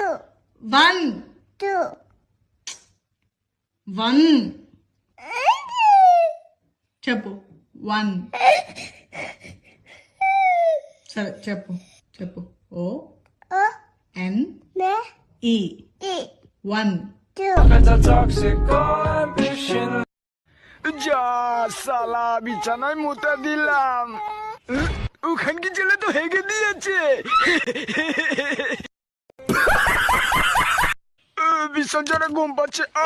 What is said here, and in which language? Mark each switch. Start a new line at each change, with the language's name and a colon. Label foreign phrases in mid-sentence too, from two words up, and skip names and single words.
Telugu: 1 2 1 చెప్పు 1 సరే చెప్పు చెప్పు ఓ O ఎన్ N ఈ E 1 2
Bangla: যা সালা বিছানায় মুতা দিলাম, ওখান কি ছেলে তো হেগে দিয়েছে। ভীষণ জোরে ঘুম পাচ্ছে।